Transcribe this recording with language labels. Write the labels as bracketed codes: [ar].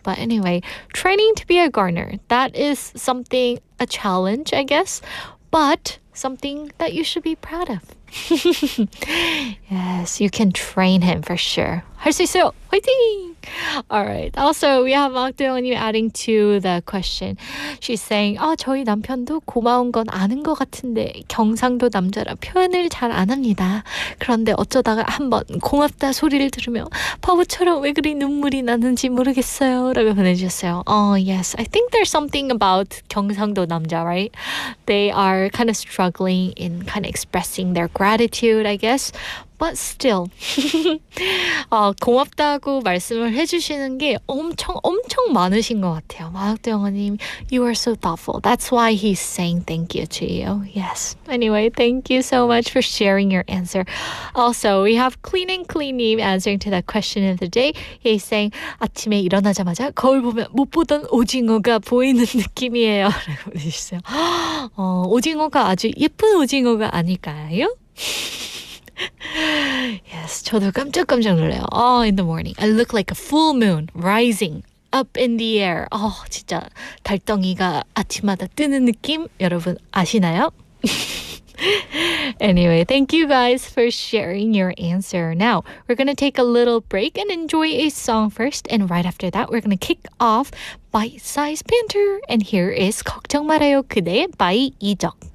[en] But anyway, training to be a gardener, that is something, a challenge, I guess. But something that you should be proud of. Yes, you can train him for sure. [ko] 할 수 있어요. 화이팅! All right. [en] Also, we have 막대원님 adding to the question. [ko] She's saying, 저희 남편도 고마운 건 아는 것 같은데 경상도 남자라 표현을 잘 안 합니다. 그런데 어쩌다가 한번 고맙다 소리를 들으며 바보처럼 왜 그리 눈물이 나는지 모르겠어요. 라고 보내주셨어요. Yes. [en] I think there's something about 경상도 남자, right? They are kind of struggling in kind of expressing their gratitude, I guess. But still, 고맙다고 [ko] 좋다고 말씀을 해주시는 게 엄청 많으신 것 같아요. [en] 마학도 영어님, you are so thoughtful. That's why he's saying thank you to you. Yes. Anyway, thank you so much for sharing your answer. Also, we have Clean and Clean님 answering to that question of the day. [ko] He's saying 아침에 일어나자마자 거울 보면 못 보던 오징어가 보이는 느낌이에요. 라고 보내주셨어요. 오징어가 아주 예쁜 오징어가 아닐까요? Yes, 저도 깜짝 놀라요. [en] In the morning, I look like a full moon rising up in the air. [ko] 진짜 달덩이가 아침마다 뜨는 느낌 여러분 아시나요? [en] Anyway, thank you guys for sharing your answer. Now, we're going to take a little break and enjoy a song first. And right after that, we're going to kick off by Sized Banter. And here is 걱정 말아요 그대 by 이적.